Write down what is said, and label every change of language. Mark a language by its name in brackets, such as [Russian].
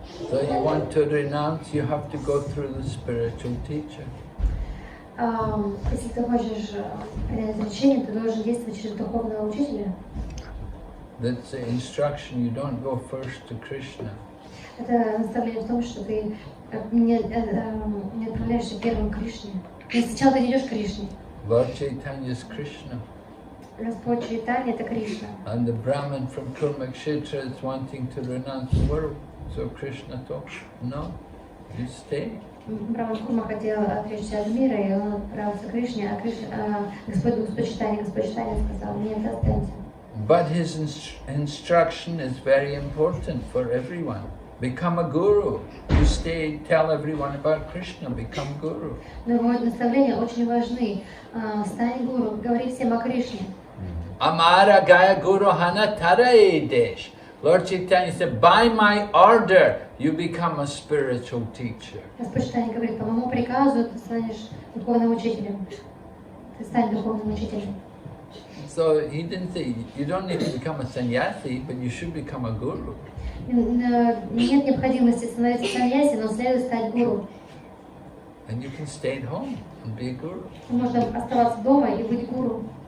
[English] So you want to renounce, you have to go through the spiritual teacher. [Russian] Если ты хочешь принять отречение, ты должен действовать через духовного учителя. [English] That's the instruction. You don't go first to Krishna. [Russian] Это наставление в том, что ты не отправляешься первым к Кришне. Но сначала ты идешь к Кришне. [English] Lord Chaitanya is Krishna. [Russian] Господь Чайтанья — это Кришна. [English] And the Brahmin from Kurmakshetra is wanting to renounce the world. So Krishna told him, no, you stay. [Russian] Брахман Курма хотел отречься от мира, и он отправился к Кришне, Господь Чайтанья сказал, нет, останься. [English] But his instruction is very important for everyone. Become a guru. You stay, tell everyone about Krishna, become guru. [Russian] Но его наставления очень важны. Стань гуру, говори всем о Кришне. [Bangla] Amara Gaya Guru Hana Tarae Desh. [English] Lord Chaitanya said, by my order, you become a spiritual teacher. [Russian] Господь Чайтанья говорит, по моему приказу ты станешь духовным учителем. Ты стань духовным учителем. [English] So he didn't say, you don't need to become a sannyasi, but you should become a guru. [Russian] Нет необходимости становиться саньяси, но следует стать гуру. [English] And you can stay at home and be a guru. [Russian] Можно оставаться дома и быть гуру.